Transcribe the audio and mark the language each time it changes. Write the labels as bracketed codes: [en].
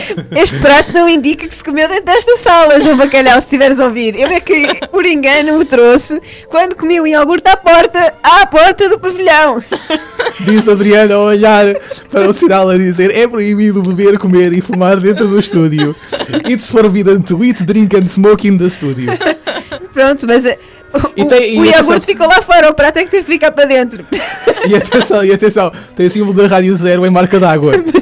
[pt] Este prato não indica que se comeu dentro desta sala, João Bacalhau, se tiveres a ouvir. Eu é que, por engano, o trouxe quando comi o iogurte à porta do pavilhão. Diz Adriana a olhar para o sinal a dizer: é proibido beber, comer e fumar dentro do estúdio. [en] It's forbidden to eat, drink and smoke in the studio. [pt] Pronto, mas o iogurte ficou lá fora, o prato é que teve que ficar para dentro. E atenção, tem o símbolo da Rádio Zero em marca d'água.